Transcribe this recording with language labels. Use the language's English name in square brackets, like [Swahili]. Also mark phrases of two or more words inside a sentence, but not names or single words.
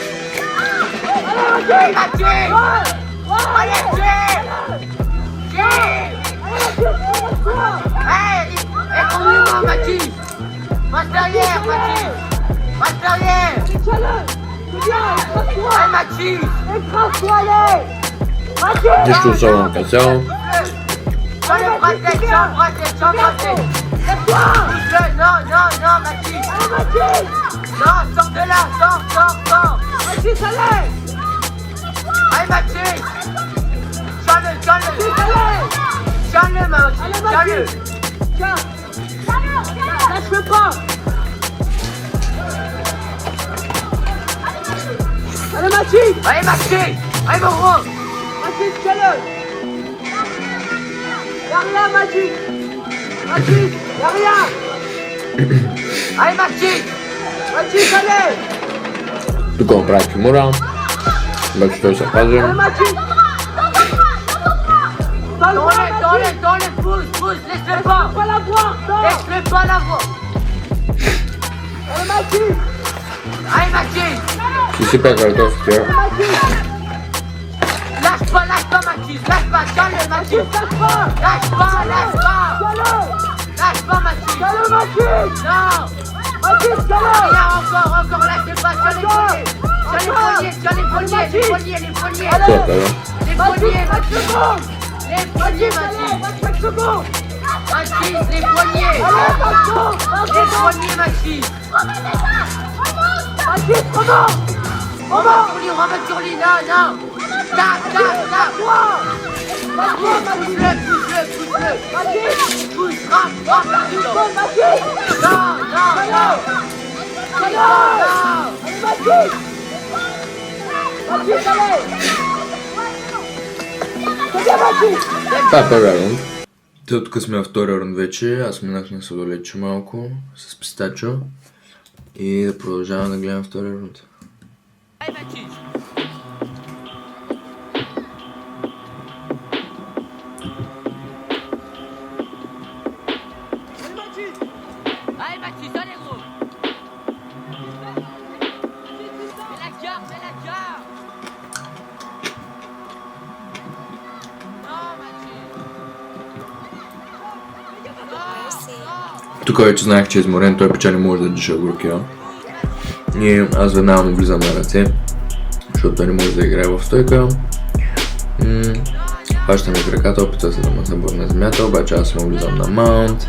[French] Écoute-moi, Mathis. Passe derrière. Allez, Mathis. Écrase-toi, allez. [Bulgarian] Нищо особено като цяло. [French] Sans le bracelet. Lève-toi. Non, Mathis. Allez, Mathis. Non, sors de là, sors. Mathis, allez. Allez, Mathis. Tiens-le. Tiens-le, Mathis. Tiens-le. Lâche-le pas. Allez, Mathis. Allez, mon gros. Mathis, tiens-le. Y'a rien, Mathis. Y'a rien. Allez, Mathis, allez. [Bulgarian] Тук направих Кимура. Обаче той се пази. [French] T'enlèves, pousse, laisse-le pas la voir, laisse-le pas la voir. Allez Maxime, [Bulgarian] Си сипа картофите. [French] lâche pas Maxime, lâche pas, calme Maxime, lâche pas Maxime, non, rien encore, lâche pas, tiens les poignets, Toi, t'as les poignets Maxime, les poignets Maxime, les poignets Maxime. On va sur lui, non. Tac. Pousse, rampe, [Bulgarian] Това е първия рунд. Те тук сме във втория рунд вече. Аз минах на сладолече малко с пистачо. И да продължавам да гледам втория рунд. [French] Allez Mathis, allez gros. Fais la garde. Non Mathis. [Bulgarian] Тук вече знаех, че е изморен, той печа не може да диша горкия. И аз веднага му влизам на ръце, защото той не може да играе в стойка. Хващаме краката, опитва се да ме събори на земята, обаче аз му влизам на маунт.